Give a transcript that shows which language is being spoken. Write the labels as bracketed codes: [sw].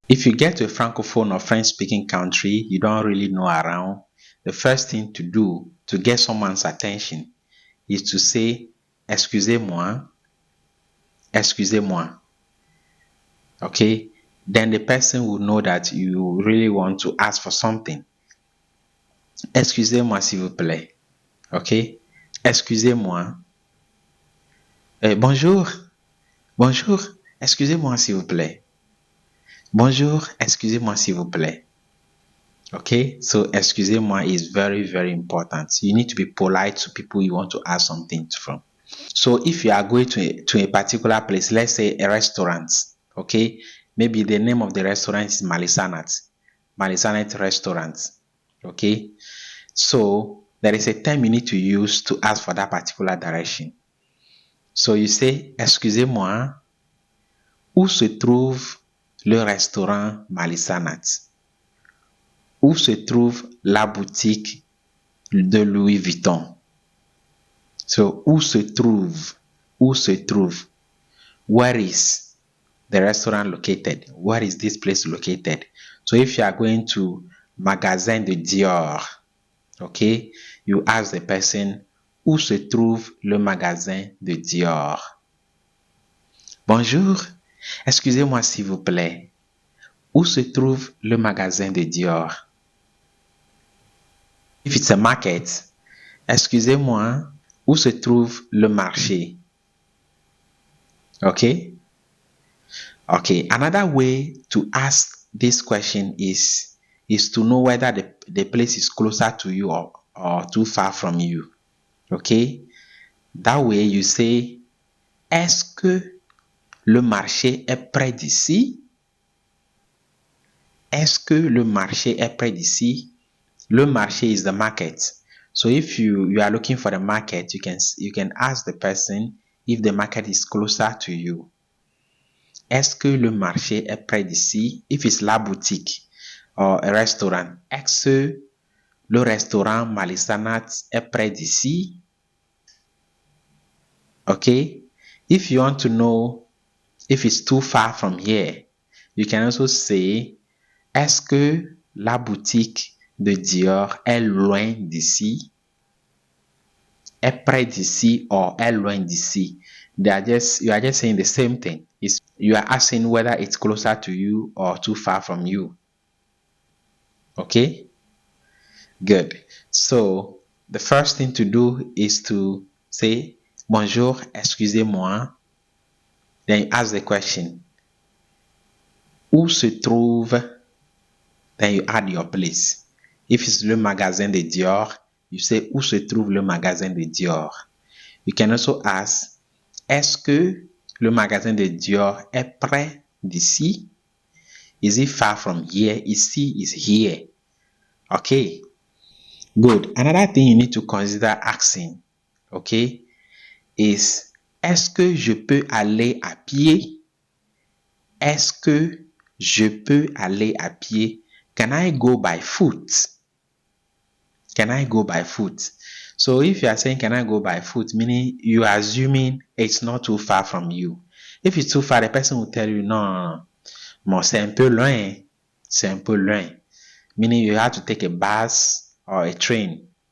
[en] If you get to a francophone or French-speaking country you don't really know around, the first thing to do to get someone's attention is to say, [fr] excusez-moi, excusez-moi. [en] Okay? Then the person will know that you really want to ask for something. [fr] Excusez-moi s'il vous plaît. Okay? Excusez-moi. Bonjour. Bonjour. Excusez-moi s'il vous plaît. Bonjour. Excusez-moi s'il vous plaît. [en] Okay? So excusez-moi is very, very important. You need to be polite to people you want to ask something from. So if you are going to a particular place, let's say a restaurant, okay? Maybe the name of the restaurant is Malisanat. Malisanat restaurant. Okay? So there is a term you need to use to ask for that particular direction. So you say, [fr] excusez-moi, où se trouve le restaurant Malisanat? Où se trouve la boutique de Louis Vuitton? So, où se trouve? Où se trouve? [en] Where is the restaurant located? Where is this place located? So, if you are going to Magasin de Dior, okay, you ask the person, [fr] où se trouve le magasin de Dior? Bonjour, excusez-moi s'il vous plaît. Où se trouve le magasin de Dior? [en] If it's a market, [fr] excusez-moi, où se trouve le marché? [en] Okay? Okay, another way to ask this question is to know whether the place is closer to you or too far from you. Okay? That way you say, [fr] est-ce que le marché est près d'ici? Est-ce que le marché est près d'ici? Le marché [en] is the market. So if you are looking for the market, you can ask the person if the market is closer to you. [fr] Est-ce que le marché est près d'ici? [en] If it's [fr] la boutique [en] or a restaurant, [fr] est-ce que le restaurant Malisanat est près d'ici? [en] Okay? If you want to know if it's too far from here, you can also say, [fr] est-ce que la boutique de Dior est loin d'ici? Est près d'ici or est loin d'ici? [en] You are just saying the same thing. You are asking whether it's closer to you or too far from you. Okay? Good. So, the first thing to do is to say, [fr] bonjour, excusez-moi. [en] Then you ask the question, [fr] où se trouve? [en] Then you add your place. If it's [fr] le magasin de Dior, [en] you say, [fr] où se trouve le magasin de Dior? [en] You can also ask, [fr] est-ce que le magasin de Dior est près d'ici? [en] Is it far from here? Ici is here. Okay. Good. Another thing you need to consider asking, okay, is, [fr] est-ce que je peux aller à pied? Est-ce que je peux aller à pied? [en] Can I go by foot? Can I go by foot? So if you are saying, can I go by foot, meaning you are assuming it's not too far from you. If it's too far, the person will tell you, [fr] non, bon, c'est un peu loin. [en] C'est un peu loin. Meaning you have to take a bus or a train.